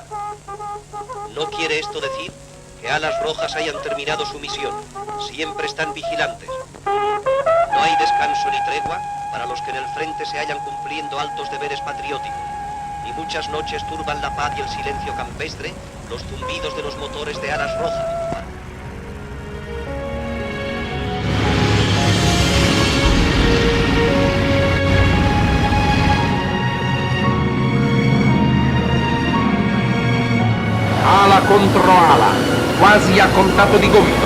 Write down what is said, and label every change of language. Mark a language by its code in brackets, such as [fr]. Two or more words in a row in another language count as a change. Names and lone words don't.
[es] No quiere esto decir que Alas Rojas hayan terminado su misión. Siempre están vigilantes. No hay descanso ni tregua para los que en el frente se hallan cumpliendo altos deberes patrióticos. Y muchas noches turban la paz y el silencio campestre los zumbidos de los motores de Alas Rojas. [it] Ala contro ala, quasi a contatto di gomito.